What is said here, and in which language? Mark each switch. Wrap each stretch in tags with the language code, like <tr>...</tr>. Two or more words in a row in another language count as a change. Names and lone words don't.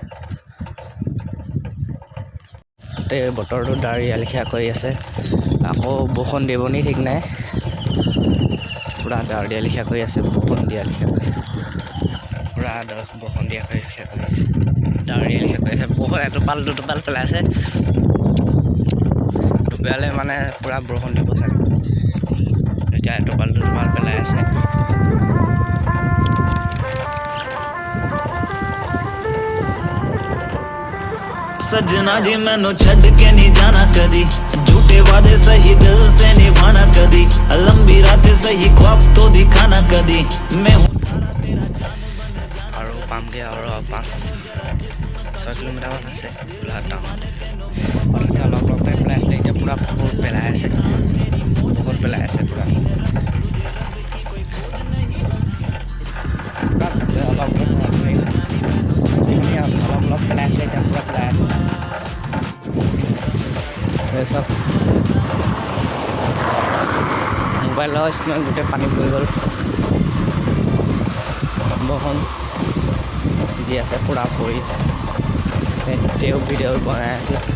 <as>গোটেই বতৰটো ডাৱৰীয়া লিখা কৰি আছে আকৌ বৰষুণ দিব নি ঠিক নাই পুৰা ডাৱৰীয়া লিখা কৰি আছে বৰষুণ দিয়া লিখা কৰি পুৰা বৰষুণ দিয়া লিখা কৰি আছে ডাৱৰীয়া লিখা কৰি আছে বৰষুণ এটোপাল দুটোপাল পেলাই আছে দুপৰীয়ালৈ মানে পুৰা বৰষুণ দিব চাগে এতিয়া এটোপাল দুটোপাল পেলাই আছে</as> <pa>ਸਜਨਾ ਜੀ ਮੈਨੂੰ ਛੱਡ ਕੇ ਨਹੀਂ ਜਾਣਾ ਕਦੀ ਝੂਠੇ ਵਾਅਦੇ ਸਹੀ ਦਿਲ ਸੇ ਨਿਭਾਣਾ ਕਦੀ ਲੰਬੀ ਰਾਤਾਂ ਸਹੀ ਖ਼ਾਬ ਤੋ ਦਿਖਾਣਾ ਕਦੀ ਮੈਂ</pa> <as>আৰু পামগৈ আৰু 5-6 কিলোমিটাৰমান আছে গোলাঘাট টাউনত অলপ টাইম পেলাই আছিলে এতিয়া পূৰা বহুত পেলাই আছে পূৰা অলপ পেলাই আছিলে এতিয়া পূৰা পেলাই আছে চব মোবাইলৰ স্ক্ৰীণত গোটেই পানী পৰি গ'ল বৰষুণ দি আছে পূৰা পৰি আছে তেওঁ ভিডিঅ' বনাই আছে</as>